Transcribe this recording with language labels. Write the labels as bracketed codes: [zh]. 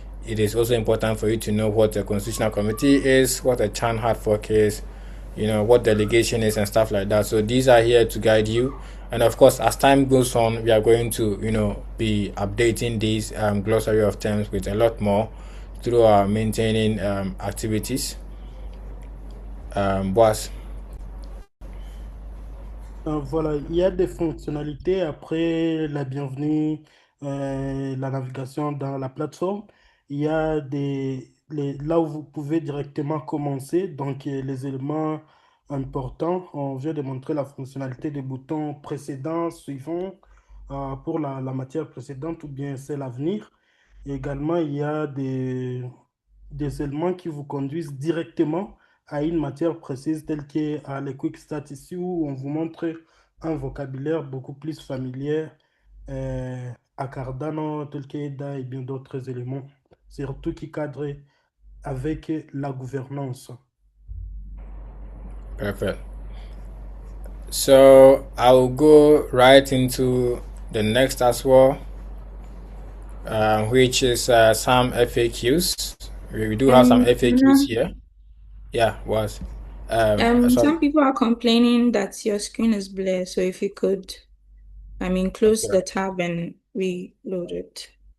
[en] It is also important for you to know what a constitutional committee is, what a Chan hard fork is, what delegation is and stuff like that. So these are here to guide you. And of course, as time goes on, we are going to, be updating these glossary of terms with a lot more through our maintaining activities. Boss. [fr] Voilà, il y a des fonctionnalités après la bienvenue, la navigation dans la plateforme. Il y a là où vous pouvez directement commencer. Donc, les éléments importants, on vient de montrer la fonctionnalité des boutons précédents, suivants, pour la matière précédente ou bien celle à venir. Et également, il y a des éléments qui vous conduisent directement à une matière précise telle que les quick stats ici où on vous montre un vocabulaire beaucoup plus familier à Cardano tel que EDA et bien d'autres éléments, surtout qui cadrent avec la gouvernance. [en] Perfect. So I'll go right into the next as well, which is some FAQs. We do have some FAQs here. Yeah, was. Some people are complaining that your screen is blurred, so if you could, close the tab and reload it.